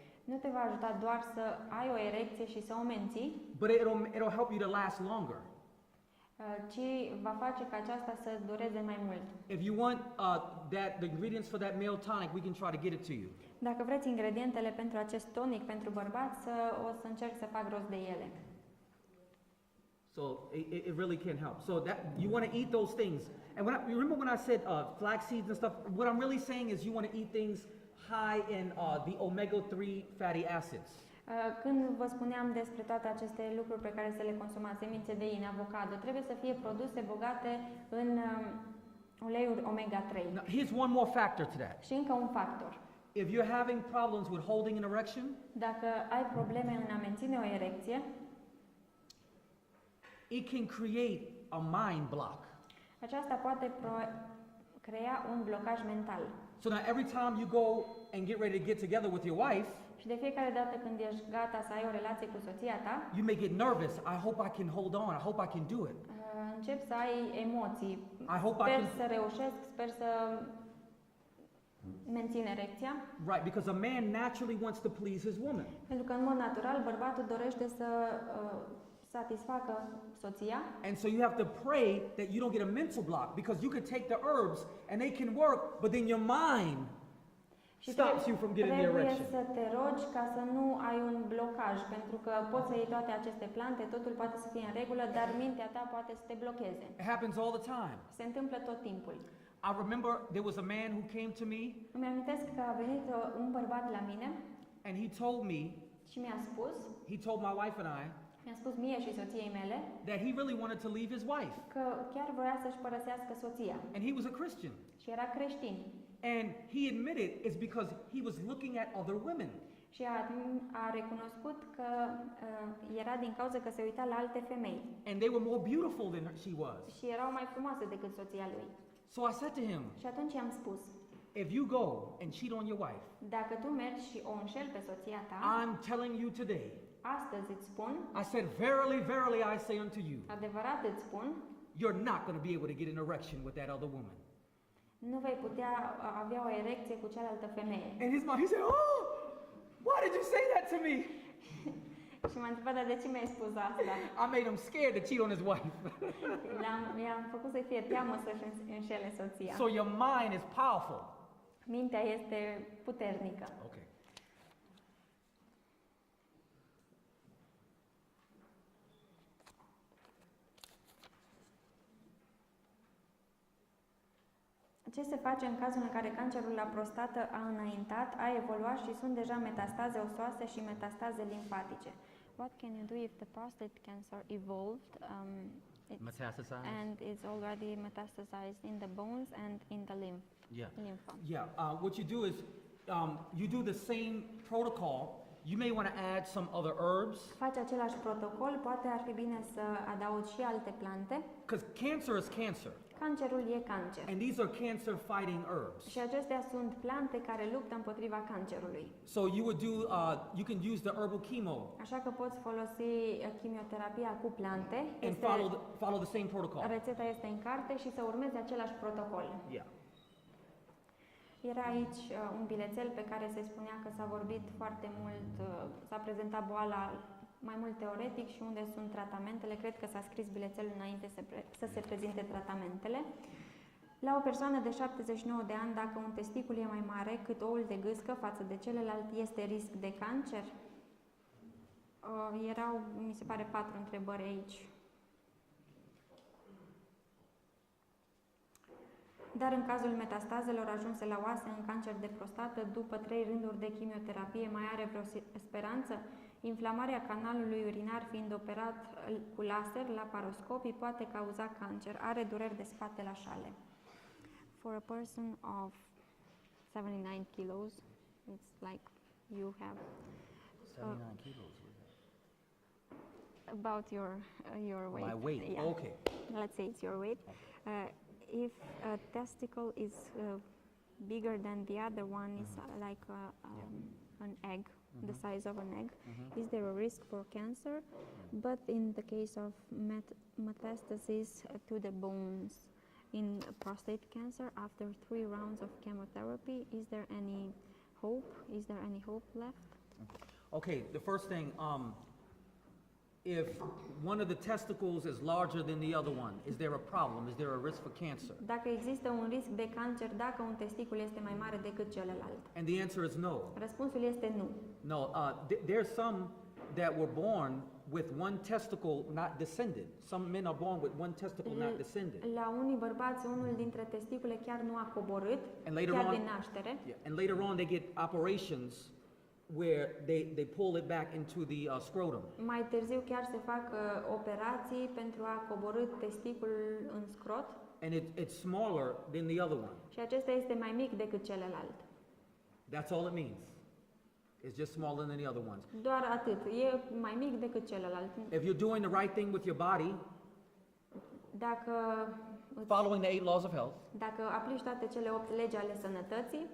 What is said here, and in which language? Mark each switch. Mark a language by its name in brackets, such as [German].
[Romanian] Nu te va ajuta doar să ai o erecție și să o menții, [English] but it'll help you to last longer. [Romanian] ci va face ca aceasta să dureze mai mult. [English] If you want the ingredients for that male tonic, we can try to get it to you. [Romanian] Dacă vreți ingredientele pentru acest tonic pentru bărbați, o să încerc să fac rost de ele. [English] So it really can help. So that you want to eat those things. And you remember when I said flax seeds and stuff, what I'm really saying is you want to eat things high in the omega-3 fatty acids. [Romanian] Când vă spuneam despre toate aceste lucruri pe care să le consumați, semințe de in, avocado, trebuie să fie produse bogate în uleiuri omega-3. [English] Now, here's one more factor to that. [Romanian] Și încă un factor. [English] If you're having problems with holding an erection, [Romanian] Dacă ai probleme în a menține o erecție, [English] it can create a mind block. [Romanian] aceasta poate crea un blocaj mental. [English] So now every time you go and get ready to get together with your wife, [Romanian] Și de fiecare dată când ești gata să ai o relație cu soția ta, [English] you may get nervous. I hope I can hold on. I hope I can do it. [Romanian] începi să ai emoții. [English] I hope I [Romanian] Sper [English] can. [Romanian] să reușesc, sper să menține erecția, [English] Right, because a man naturally wants to please his woman. [Romanian] pentru că în mod natural bărbatul dorește să satisfacă soția. [English] And so you have to pray that you don't get a mental block, because you can take the herbs and they can work, but then your mind [Romanian] Și [English] stops you from getting the [Romanian] trebuie [English] erection. [Romanian] să te rogi ca să nu ai un blocaj, pentru că poți să iei toate aceste plante, totul poate să fie în regulă, dar mintea ta poate să te blocheze. [English] It happens all the time. [Romanian] Se întâmplă tot timpul. [English] I remember there was a man who came to me [Romanian] Îmi amintesc că a venit un bărbat la mine [English] and he told me, [Romanian] și mi-a spus, [English] he told my wife and I, [Romanian] mi-a spus mie și soției mele, [English] that he really wanted to leave his wife. [Romanian] că chiar voia să-și părăsească soția [English] And he was a Christian. [Romanian] și era creștin. [English] And he admitted it's because he was looking at other women. [Romanian] Și a recunoscut că era din cauza că se uita la alte femei [English] And they were more beautiful than she was. [Romanian] și erau mai frumoase decât soția lui. [English] So I said to him, [Romanian] Și atunci i-am spus, [English] if you go and cheat on your wife, [Romanian] dacă tu mergi și o înșeli pe soția ta, [English] I'm telling you today, [Romanian] astăzi îți spun, [English] I said, verily, verily, I say unto you, [Romanian] adevărat îți spun, [English] you're not going to be able to get an erection with that other woman. [Romanian] nu vei putea avea o erecție cu cealaltă femeie. [English] And his mom, he said, oh, why did you say that to me? [Romanian] Și m-a întrebat, dar de ce mi-ai spus asta? [English] I made him scared to cheat on his wife. [Romanian] I-am făcut să fie teamă să-și înșele soția. [English] So your mind is powerful. [Romanian] Mintea este puternică. [English] Okay. [Romanian] Ce se face în cazul în care cancerul la prostată a înaintat, a evoluat și sunt deja metastaze osoase și metastaze limfatice? [English] What can you do if the prostate cancer evolved Metastasized? and is already metastasized in the bones and in the lymph? Yeah. What you do is you do the same protocol. You may want to add some other herbs, [Romanian] Faci același protocol, poate ar fi bine să adaugi și alte plante. [English] because cancer is cancer. [Romanian] Cancerul e cancer. [English] And these are cancer-fighting herbs. [Romanian] Și acestea sunt plante care luptă împotriva cancerului. [English] So you would do, you can use the herbal chemo [Romanian] Așa că poți folosi chimioterapia cu plante. [English] and follow the same protocol. [Romanian] Rețeta este în carte și să urmezi același protocol. [English] Yeah. [Romanian] Era aici un bilețel pe care se spunea că s-a vorbit foarte mult, s-a prezentat boala mai mult teoretic și unde sunt tratamentele. Cred că s-a scris bilețelul înainte să se prezinte tratamentele. La o persoană de 79 de ani, dacă un testicul e mai mare cât oul de gâscă față de celălalt, este risc de cancer? Erau, mi se pare, 4 întrebări aici. Dar în cazul metastazelor ajunse la oase în cancer de prostată, după 3 rânduri de chimioterapie, mai are vreo speranță? Inflamarea canalului urinar fiind operat cu laser, laparoscopii, poate cauza cancer. Are dureri de spate la șale. [English] For a person of 79 kilos, it's like you have 79 kilos. about your weight. My weight. Yeah. Okay. Let's say it's your weight. If a testicle is bigger than the other one, is like an egg, the size of an egg, is there a risk for cancer? But in the case of metastasis to the bones in prostate cancer after 3 rounds of chemotherapy, is there any hope? Is there any hope left? Okay, the first thing, if one of the testicles is larger than the other one, is there a problem? Is there a risk for cancer? [Romanian] Dacă există un risc de cancer dacă un testicul este mai mare decât celălalt? [English] And the answer is no. [Romanian] Răspunsul este nu. [English] No, there's some that were born with one testicle not descended. Some men are born with one testicle not descended. [Romanian] La unii bărbați, unul dintre testicule chiar nu a coborât, [English] And later [Romanian] chiar [English] on- [Romanian] din naștere. [English] Yeah, and later on they get operations where they pull it back into the scrotum. [Romanian] Mai târziu chiar se fac operații pentru a coborî testiculul în scrot [English] And it's smaller than the other one. [Romanian] și acesta este mai mic decât celălalt. [English] That's all it means. It's just smaller than the other ones. [Romanian] Doar atât. E mai mic decât celălalt. [English] If you're doing the right thing with your body, [Romanian] Dacă, [English] following the 8 laws of health, [Romanian] dacă aplici toate cele 8 legi ale sănătății,